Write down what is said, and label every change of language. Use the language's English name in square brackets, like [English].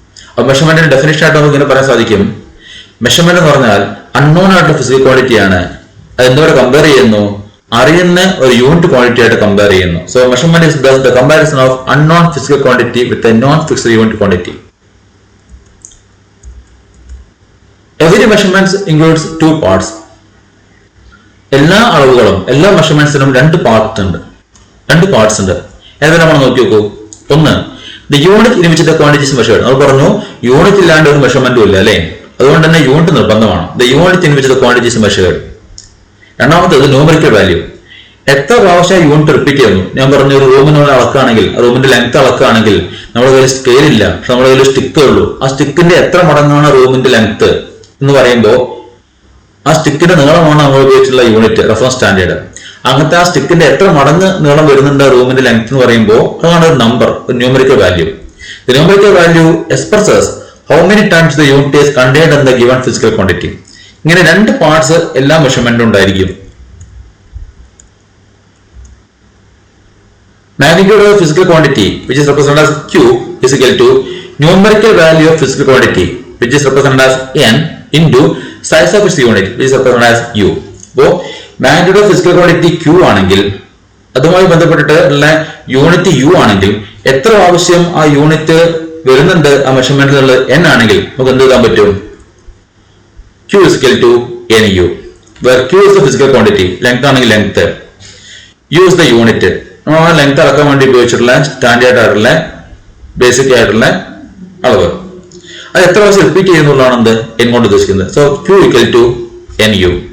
[Malayalam] അപ്പൊ മെഷർമെന്റിന്റെ ഡെഫിനേഷൻ ആയിട്ട് നമുക്ക് ഇങ്ങനെ പറയാൻ സാധിക്കും, മെഷർമെന്റ് എന്ന് പറഞ്ഞാൽ അൺനോൺ ആയിട്ടുള്ള ഫിസിക്കൽ ക്വാണ്ടിറ്റി ആണ്. അത് എന്തോടെ കമ്പയർ ചെയ്യുന്നു, അറിയുന്ന ഒരു യൂണിറ്റ് ക്വാണ്ടിറ്റി ആയിട്ട് കമ്പയർ ചെയ്യുന്നു. [English] So measurement is thus the comparison of unknown physical quantity with a known fixed unit quantity. Every measurement includes 2 parts. [Malayalam] എല്ലാ അളവുകളും എല്ലാ മെഷർമെന്റ്സിനും 2 പാർട്സ് ഉണ്ട്. ഏതെല്ലാം നമ്മൾ നോക്കി നോക്കൂ. ഒന്ന്, [English] The unit in which the quantity is measured. [Malayalam] നമ്മൾ പറഞ്ഞു യൂണിറ്റ് ഇല്ലാണ്ട് ഒരു മെഷർമെന്റും ഇല്ല അല്ലേ. അതുകൊണ്ട് തന്നെ യൂണിറ്റ് നിർബന്ധമാണ്. [English] The unit in which the quantity is measured. [Malayalam] രണ്ടാമത്തേത് ന്യൂമറിക്കൽ വാല്യൂ. എത്ര പ്രാവശ്യം യൂണിറ്റ് റിപ്പീറ്റ് ചെയ്യുന്നു. ഞാൻ പറഞ്ഞു ഒരു റൂമിന് അളക്കുകയാണെങ്കിൽ, റൂമിന്റെ ലെങ്ത് അളക്കുകയാണെങ്കിൽ നമ്മുടെ കയ്യിൽ സ്കെയിൽ ഇല്ല, പക്ഷെ നമ്മുടെ കയ്യിൽ സ്റ്റിക്കേ ഉള്ളൂ. ആ സ്റ്റിക്കിന്റെ എത്ര മടങ്ങാണ് റൂമിന്റെ ലെങ്ത് എന്ന് പറയുമ്പോൾ ആ സ്റ്റിക്കിന്റെ നീളമാണ് നമ്മൾ ഉപയോഗിച്ചിട്ടുള്ള യൂണിറ്റ്, റെഫറൻസ് സ്റ്റാൻഡേർഡ്. അങ്ങനത്തെ ആ സ്റ്റിക്കിന്റെ എത്ര മടങ്ങ് നീളം വരുന്നുണ്ട് റൂമിന്റെ ലെങ്ത് എന്ന് പറയുമ്പോൾ അതാണ് ഒരു നമ്പർ, ഒരു numerical value. [English] The numerical value expresses how many times the unit is contained in the given physical quantity. [Malayalam] ഇങ്ങനെ 2 പാർട്സ് എല്ലാ മെഷർമെന്റും ഉണ്ടായിരിക്കും. [English] Magnitude of physical quantity, which is represented as Q, is equal to numerical value of physical quantity, which is represented as N, into size of its unit, which is represented as U. [Malayalam] അപ്പോൾ magnitude of physical quantity Q ആണെങ്കിൽ അതുമായി ബന്ധപ്പെട്ടിട്ട് ഉള്ള unit U ആണെങ്കിൽ എത്ര ആവശ്യം ആ unit വരുന്നുണ്ട് ആ മെഷർമെന്റിലുള്ള N ആണെങ്കിൽ നമുക്ക് എന്ത് എഴുതാൻ പറ്റും? [English] Q is equal to NU, where Q is the physical quantity, length [Malayalam] ആണെങ്കിൽ [English] Length, U is the unit. [Malayalam] ആ ലെങ്ത് അളക്കാൻ വേണ്ടി ഉപയോഗിച്ചിട്ടുള്ള സ്റ്റാൻഡേർഡ് ആയിട്ടുള്ള ബേസിക് ആയിട്ടുള്ള അളവ്. അത് എത്ര പ്രാവശ്യം റിപ്പീറ്റ് ചെയ്യുന്നുള്ളതാണ് എന്ത് N കൊണ്ട് ഉദ്ദേശിക്കുന്നത്. So [English] Q equal to NU.